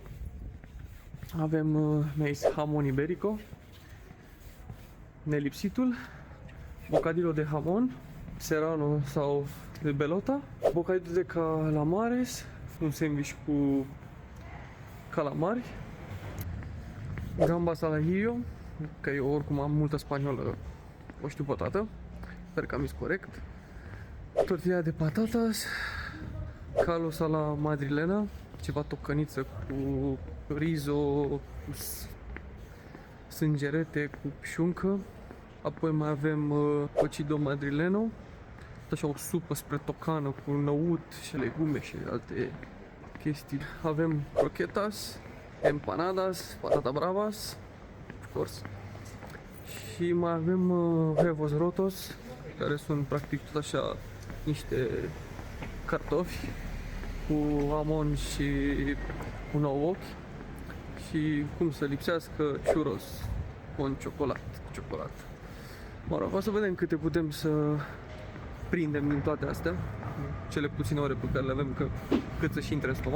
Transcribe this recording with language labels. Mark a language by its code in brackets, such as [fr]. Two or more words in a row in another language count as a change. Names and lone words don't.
[ro] Avem mi-a zis [es] hamon iberico, [ro] nelipsitul, [es] bocadillo de hamon, [ro] serrano sau de bellota, [es] bocadito de calamares, [ro] un sandwich cu calamari, [es] gambas al ajillo, [ro] că eu oricum am multă spaniolă, o știu pe toată, sper că am zis corect, [es] tortilla de patatas, calos a la madrilena, [ro] ceva tocăniță cu rizo, cu sângerete, cu șuncă, apoi mai avem [es] cocido madrileno, [ro] așa o supă spre tocană cu năut și legume și alte chestii. [es] Avem croquetas, empanadas, patata bravas, [en] of course. [ro] Și mai avem [es] huevos rotos, [ro] care sunt practic tot așa niște cartofi cu amon și un ou ochi. Și cum să lipsească churros cu ciocolat. Mă rog, o să vedem câte putem să prindem din toate astea, cele puține ore pe care le avem, cât să și intre în stomac.